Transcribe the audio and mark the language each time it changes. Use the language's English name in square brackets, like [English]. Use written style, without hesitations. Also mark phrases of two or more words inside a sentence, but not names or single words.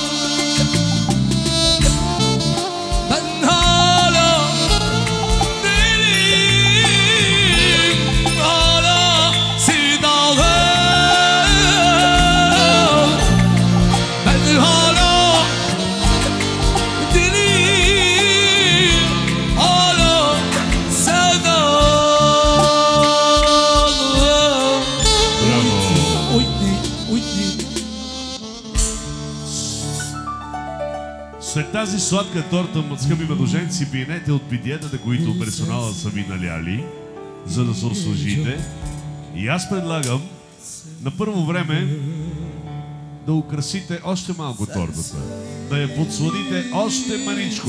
[Turkish] Ben hala deliyim, hala sevdalım. Ben hala deliyim, hala sevdalım. [Bulgarian] Браво! Уйди, уйди. След тази сладка торта, скъпи младоженци, пиенете от питиетата, които персонала са ви наляли, за да се услужите. И аз предлагам на първо време да украсите още малко тортата, да я подсладите още маничко.